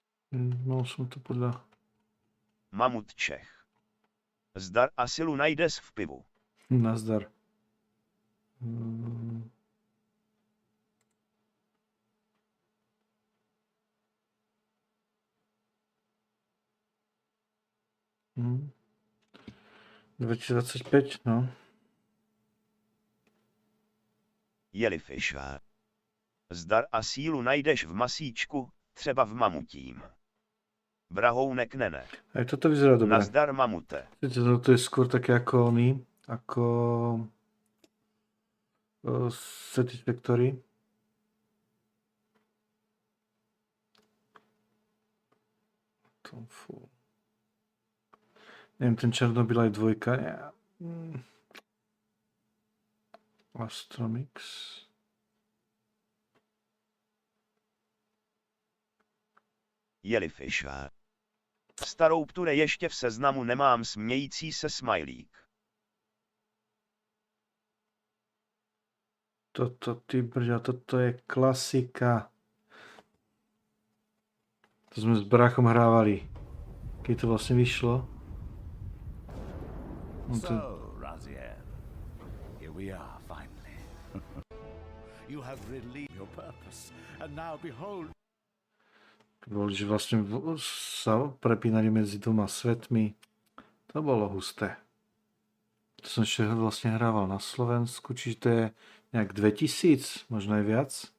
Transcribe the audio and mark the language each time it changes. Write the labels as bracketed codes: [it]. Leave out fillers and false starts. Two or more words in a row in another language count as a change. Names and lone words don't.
[sk] Mal som to podľa... [cs] Mamut Čech. Zdar a silu najdes v pivu. Nazdar. Hmm. 2025, no. Jellyfish. Zdar a sílu najdeš v masíčku, třeba v mamutím. Vrahounek nene. [sk] Aj toto vyzerá dobre. Nazdar mamute. Toto je skôr také ako oný, ako Satisfactory. Neviem, ten Černobyl aj dvojka. Astromix. Jellyfish. [cs] Starou pture ještě v seznamu nemám, smějící se smajlík. [sk] Toto, ty brďa, toto je klasika. To sme s bráchom hrávali. Keď to vlastne vyšlo. [en] So, Raziel, here we are finally. You have relieved your purpose, and now behold. [sk] Boli, že vlastne sa prepínali medzi dvoma svetmi. To bolo husté. To som ešte vlastne hrával na Slovensku, čiže to je nejak 2000, možno aj viac.